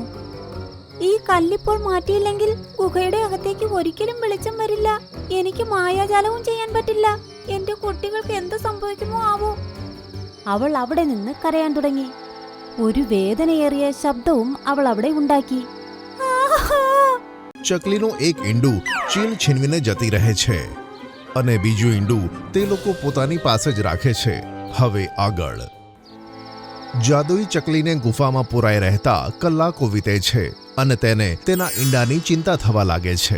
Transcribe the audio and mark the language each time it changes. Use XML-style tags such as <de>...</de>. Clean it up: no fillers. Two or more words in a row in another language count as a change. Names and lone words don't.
<ml>ഈ കല്ലിപ്പോൾ മാറ്റിയില്ലെങ്കിൽ ഗുഹയുടെ അകത്തേക്ക് ഒരിക്കലും വെളിച്ചം വരില്ല. എനിക്ക് മായാജാലവും ചെയ്യാൻ പറ്റില്ല. എന്റെ കുട്ടികൾക്ക് എന്ത് സംഭവിക്കുമോ ആവോ. അവൾ അവിടെ നിന്ന് കരയാൻ തുടങ്ങി. ഒരു വേദനയേറിയ ശബ്ദവും അവൾ അവിടെ ഉണ്ടാക്കി.</ml> <gu>ચકલીનું એક ઈંડું ચીલ છીનવીને જતી રહે છે અને બીજું ઈંડું તે લોકો પોતાની પાસે જ રાખે છે. હવે આગળ. જાદુઈ ચકલીને ગુફામાં પુરાઈ રહેતા કલાકો વીતે છે અને તેને તેના ઈંડાની ચિંતા થવા લાગે છે.</gu>